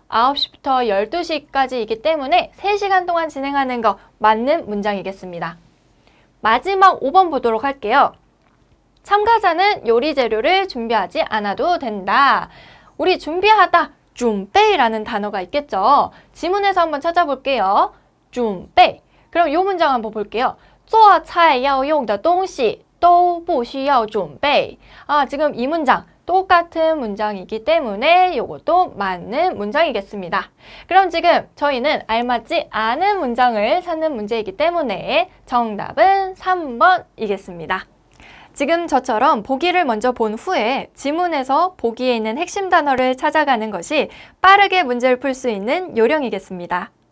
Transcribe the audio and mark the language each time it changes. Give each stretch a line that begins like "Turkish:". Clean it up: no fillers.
Korean: 9시부터 12시까지이기 때문에 3시간 동안 진행하는 거 맞는 문장이겠습니다. 마지막 5번 보도록 할게요. 참가자는 요리 재료를 준비하지 않아도 된다. 우리 준비하다, 准备라는 단어가 있겠죠. 지문에서 한번 찾아볼게요.
Chinese: 准备.
Korean: 그럼 이 문장 한번 볼게요.
Chinese: 做菜要用的东西都不需要准备.
Korean: 지금 이 문장 똑같은 문장이기 때문에 이것도 맞는 문장이겠습니다. 그럼 지금 저희는 알맞지 않은 문장을 찾는 문제이기 때문에 정답은 3번이겠습니다. 지금 저처럼 보기를 먼저 본 후에 지문에서 보기에 있는 핵심 단어를 찾아가는 것이 빠르게 문제를 풀 수 있는 요령이겠습니다.